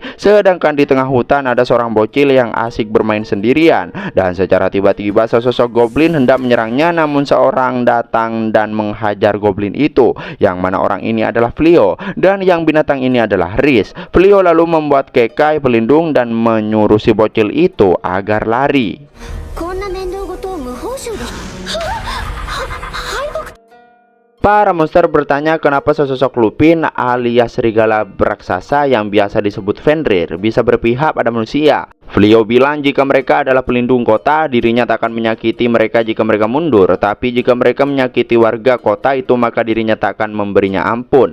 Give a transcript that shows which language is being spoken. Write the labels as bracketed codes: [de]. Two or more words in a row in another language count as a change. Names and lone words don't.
[id] Sedangkan di tengah hutan ada seorang bocil yang asik bermain sendirian, dan secara tiba-tiba sesosok goblin hendak menyerangnya. Namun seorang datang dan menghajar goblin itu, yang mana orang ini adalah Vleo dan yang binatang ini adalah Rhys. Vleo lalu membuat kekai pelindung dan menyuruh si bocil itu agar lari. [ja] こんな面倒事を無報酬で。敗北。 [id] Para monster bertanya kenapa sesosok Lupin alias serigala raksasa yang biasa disebut Fenrir bisa berpihak pada manusia. Vleo bilang jika mereka adalah pelindung kota, dirinya tak akan menyakiti mereka jika mereka mundur. Tapi jika mereka menyakiti warga kota itu, maka dirinya tak akan memberinya ampun.